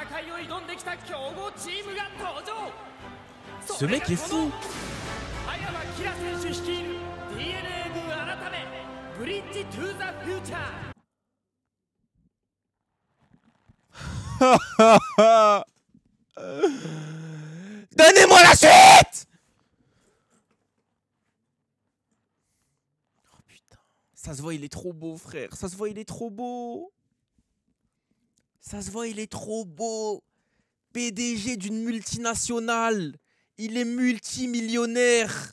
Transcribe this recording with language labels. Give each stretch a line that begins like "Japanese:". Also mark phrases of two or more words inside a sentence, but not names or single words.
French: Ce mec est fou.
Japanese: Akira 選手率いる DNA 軍改めブリッジトゥーザフューチャー
French: Donnez-moi la suite! Oh putain. Ça se voit, il est trop beau, frère. Ça se voit, il est trop beau. Ça se voit, il est trop beau. PDG d'une multinationale. Il est multimillionnaire.